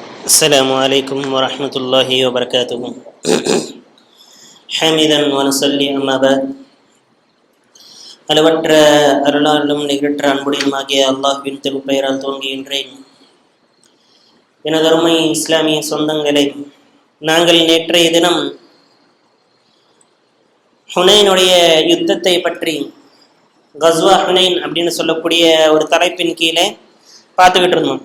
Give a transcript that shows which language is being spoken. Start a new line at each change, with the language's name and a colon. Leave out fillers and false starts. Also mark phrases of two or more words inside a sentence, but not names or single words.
Arabic: السلام عليكم ورحمة الله وبركاته حمدا ونصلي أما بعد
Tamil: அளவற்ற அருளாலும் நிகழ்ற்ற அன்புடையுமாகிய அல்லாஹ்வின் திருப்பெயரால் துவங்குகின்றேன். எனதருமை இஸ்லாமிய சொந்தங்களை, நாங்கள் நேற்றைய தினம் ஹுனைனுடைய யுத்தத்தை பற்றி, கஸ்வா ஹுனைன் அப்படின்னு சொல்லக்கூடிய ஒரு தலைப்பின் கீழே பார்த்துக்கிட்டு இருந்தோம்.